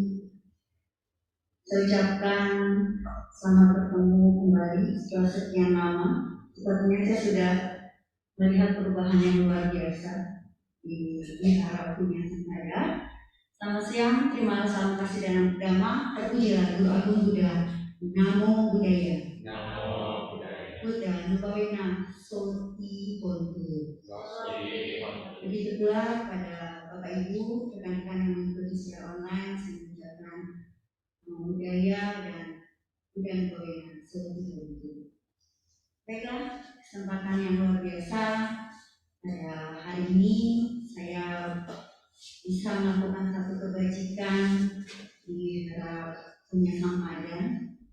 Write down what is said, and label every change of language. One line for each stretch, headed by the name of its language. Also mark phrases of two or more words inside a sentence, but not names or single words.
Indonesian: Saya ucapkan selamat bertemu kembali setelah sekian lama. Sepertinya saya sudah melihat perubahan yang luar biasa di Wihara Punya Sangkara. Selamat siang, terima kasih dan dhamma. Terpujilah Guru Agung Buddha.
Pali: Namo Buddhaya. Namo Buddhaya. Buddha Nubawena Soti Hontu.
Indonesian: Begitu pula pada Bapak Ibu, rekan-rekan yang mengikuti secara online, saya mengucapkan
Pali: Namo Buddhaya
Indonesian: dan
Pali: Buddha Nubawena Soti Hontu.
Indonesian: Baiklah, kesempatan yang luar biasa pada hari ini saya bisa melakukan satu kebajikan di Punya Sangkara.